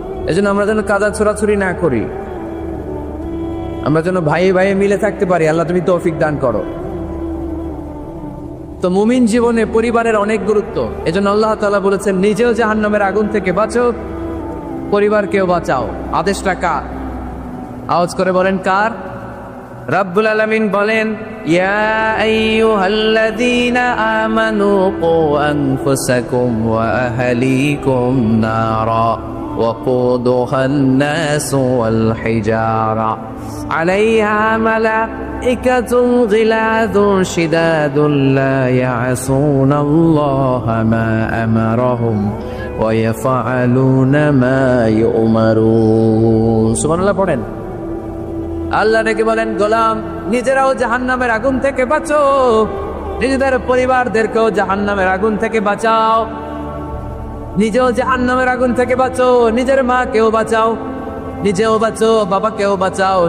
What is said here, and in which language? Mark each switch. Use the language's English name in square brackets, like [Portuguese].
[Bangla] এজন্য আমরা যেন কাদা ছোড়াছুরি না করি, আমরা যেন ভাইয়ে ভাইয়ে মিলে থাকতে পারি। আল্লাহ তুমি তৌফিক দান করো। তো মুমিন জীবনে পরিবারের অনেক গুরুত্ব। এজন্য আল্লাহ তাআলা বলেছেন, নিজেও জাহান্নামের আগুন থেকে বাঁচো, পরিবারকেও বাঁচাও। আদেশটা কার? আওয়াজ করে বলেন কার? রাব্বুল আলামিন বলেন, [Arabic] ইয়া আইয়ুহাল্লাযীনা আমানু কু আনফুসাকুম ওয়া আহলিকুম নারা وقودها الناس والحجارة عليها ملائكة غلاظ شداد لا يعصون الله ما أمرهم ويفعلون ما يؤمرون سبحان الله [Bangla] পড়েন। আল্লাহ ডেকে বলেন, গোলাম নিজেরাও জাহান্নামের আগুন থেকে বাঁচো, নিজেদের পরিবারদেরকেও জাহান্নামের আগুন থেকে বাঁচাও। নিজেও জাহান্নামের আগুন থেকে বাঁচো, নিজের মাকেও বাঁচাও, নিজেও বাঁচো, বাবাকেও বাঁচাও।